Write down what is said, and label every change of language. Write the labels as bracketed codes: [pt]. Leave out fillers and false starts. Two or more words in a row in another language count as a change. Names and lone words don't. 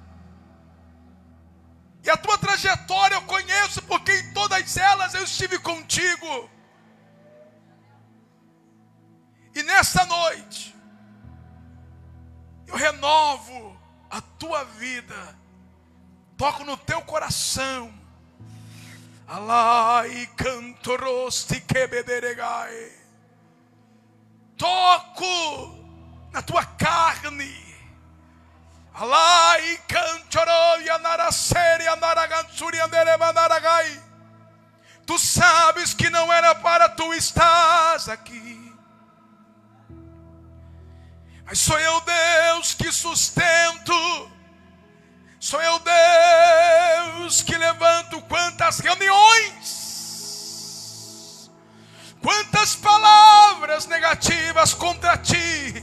[pt] E a tua trajetória eu conheço, porque em todas elas eu estive contigo. E nessa noite, eu renovo a tua vida. Toco no teu coração. Alai cantorosti quebederegai. Toco na tua carne. Alai canchoro yanaraseri anaragansuri anderemandaragai. Tu sabes que não era para tu estás aqui. Mas sou eu Deus que sustento. Sou eu Deus que levanto quantas reuniões, quantas palavras negativas contra ti.